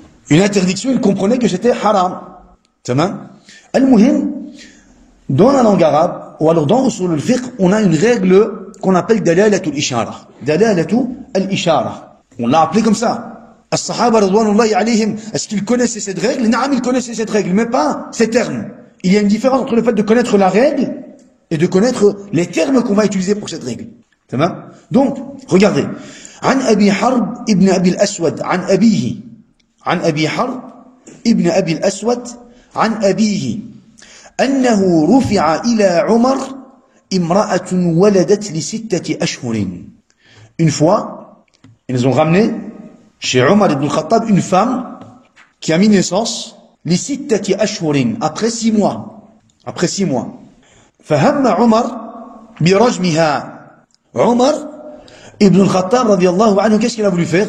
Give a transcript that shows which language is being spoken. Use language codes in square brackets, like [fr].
[fr] Une interdiction, il comprenait que c'était haram. Tamam. Al-Muhim, dans la langue arabe, ou alors dans Usul al-Fiqh, on a une règle qu'on appelle dalalatul ishara. Dalalatul ishara. On l'a appelé comme ça. As-Sahaba radwanullahi alayhim, est-ce qu'ils connaissaient cette règle? Naam, ils connaissaient cette règle, mais pas ces termes. Il y a une différence entre le fait de connaître la règle et de connaître les termes qu'on va utiliser pour cette règle. Tamam. Donc, regardez. [ar] عن أبي حرب ابن أبي الأسود عن أبيه عن أبي حرب ابن أبي الأسود عن أبيه أنه رفع إلى عمر امرأة ولدت ل6 أشهر. [fr] Une fois, ils ont ramené chez Omar ibn al-Khattab une femme qui a mis naissance [ar] ل6 أشهر, [fr] après 6 mois. Après 6 mois. [ar] فهم عمر برجمها. [fr] Omar Ibn al-Khattab, radiallahu anhu, qu'est-ce qu'il a voulu faire?